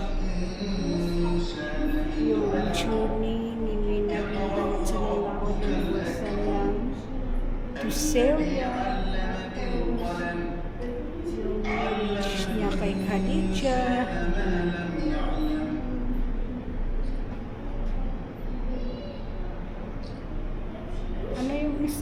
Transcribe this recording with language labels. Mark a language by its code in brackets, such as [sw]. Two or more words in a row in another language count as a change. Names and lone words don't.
[tl] Yung journey ni Nabi [ar] sallallahu alaihi wasallam [tl] to Syria. Yung marriage niya kay Khadijah. Ano yung isa?